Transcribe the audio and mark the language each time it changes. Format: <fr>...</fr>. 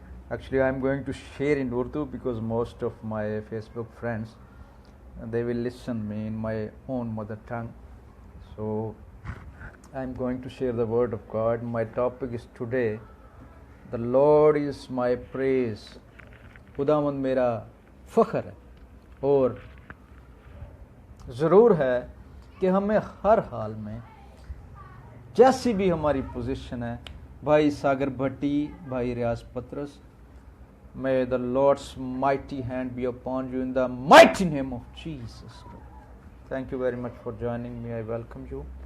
<en>Actually, I am going to share in Urdu because most of my Facebook friends, they will listen me in my own mother tongue. So I am going to share the word of God. My topic is today, the Lord is my praise.</en> <ur>خداوند میرا فخر ہے. اور ضرور ہے کہ ہمیں ہر حال میں جیسی بھی ہماری پوزیشن ہے، بھائی ساگر بھٹی، بھائی ریاض پترس،</ur> <en>May the Lord's mighty hand be upon you in the mighty name of Jesus. Thank you very much for joining me. I welcome you.</en>